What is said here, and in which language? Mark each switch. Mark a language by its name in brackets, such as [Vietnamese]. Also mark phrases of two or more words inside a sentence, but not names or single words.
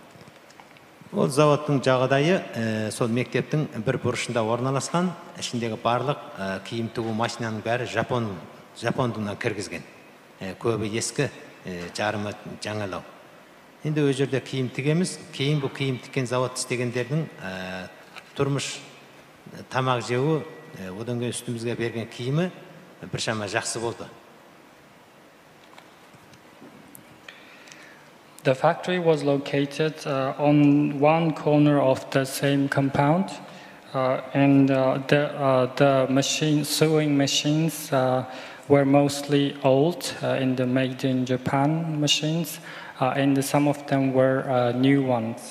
[Kazakh] Ол зауыттың жағдайы сол мектептің бір бұрышында орналасқан, ішіндегі барлық киім тігу машинаның бәрі Жапондан кіргізген. Көбі ескі, жарымы жаңалау. Енді өз жерде киім тігеміз, кейін бұл киім тіккен завод істегендердің тұрмыш тамақ жеуі, одан кейін үстімізге берген киімі біршама жақсы болды. [English] The factory was located on one corner of the same compound, and the sewing machines were mostly old, made in Japan machines, and some of them were new ones.